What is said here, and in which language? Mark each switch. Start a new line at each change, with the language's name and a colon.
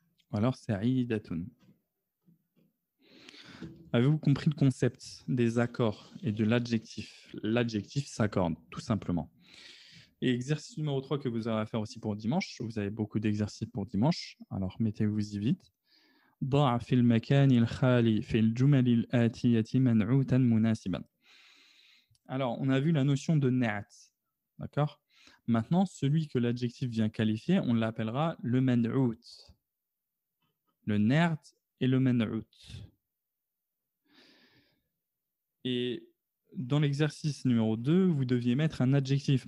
French: Ou alors sa'idatun. Avez-vous compris le concept des accords et de l'adjectif? L'adjectif s'accorde, tout simplement. Et exercice numéro 3 que vous aurez à faire aussi pour dimanche. Vous avez beaucoup d'exercices pour dimanche, alors mettez-vous-y vite.
Arabic: ضع في المكان الخالي في الجمل الآتية منعوتا مناسبا.
French: Alors, on a vu la notion de na'at, d'accord? Maintenant, celui que l'adjectif vient qualifier, on l'appellera le man'out. Le na'at et le man'out. Et dans l'exercice numéro 2, vous deviez mettre un adjectif.